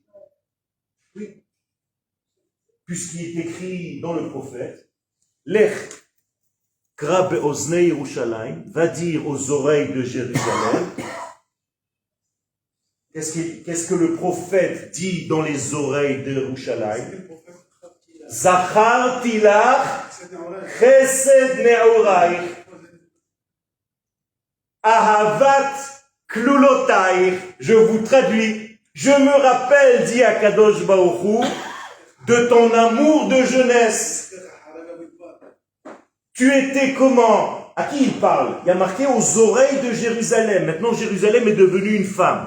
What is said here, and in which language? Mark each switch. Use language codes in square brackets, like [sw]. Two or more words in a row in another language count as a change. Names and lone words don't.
[fr] Oui. Puisqu'il est écrit dans le prophète, [he] לך קרא באזני ירושלים, [fr] va dire aux oreilles de Jérusalem. Qu'est-ce que le prophète dit dans les oreilles de Yerushalayim? [he] זכרתי לך חסד נעוריך אהבת כלולותיך, [fr] je vous traduis. Je me rappelle, dit [he] הקדוש ברוך הוא, [fr] de ton amour de jeunesse. Tu étais comment? À qui il parle? Il y a marqué aux oreilles de Jérusalem. Maintenant, Jérusalem est devenue une femme.